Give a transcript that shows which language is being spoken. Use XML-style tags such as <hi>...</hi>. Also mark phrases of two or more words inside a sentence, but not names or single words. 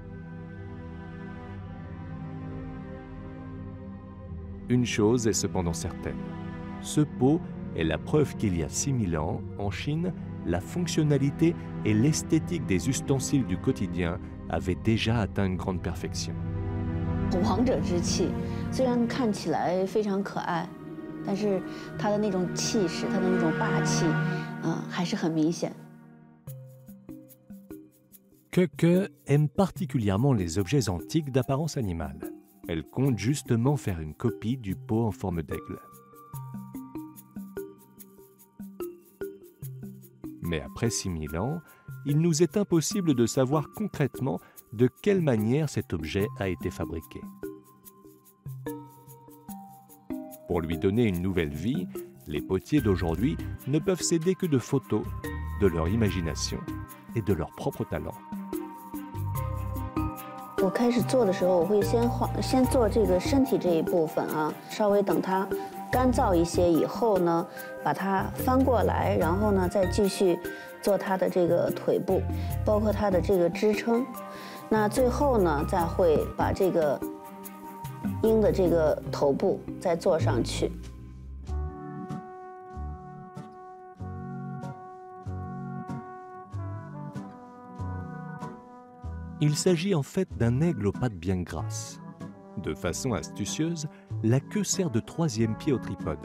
<fr>Une chose est cependant certaine, ce pot est la preuve qu'il y a 6000 ans, en Chine, la fonctionnalité et l'esthétique des ustensiles du quotidien avaient déjà atteint une grande perfection.</fr> <zh>王者之气，虽然看起来非常可爱，但是它的那种气势，它的那种霸气，还是很明显。</zh> <fr>Keke aime particulièrement les objets antiques d'apparence animale. Elle compte justement faire une copie du pot en forme d'aigle. Mais après 6000 ans, il nous est impossible de savoir concrètement de quelle manière cet objet a été fabriqué. Pour lui donner une nouvelle vie, les potiers d'aujourd'hui ne peuvent s'aider que de photos, de leur imagination et de leur propre talent.</fr> <zh>我开始做的时候，我会先做这个身体这一部分啊，稍微等它干燥一些以后呢，把它翻过来，然后呢再继续做它的这个腿部，包括它的这个支撑。那最后呢，再会把这个鹰的这个头部再做上去。</zh> <fr>Il s'agit en fait d'un aigle aux pattes bien grasses. De façon astucieuse, la queue sert de troisième pied au tripode.</fr>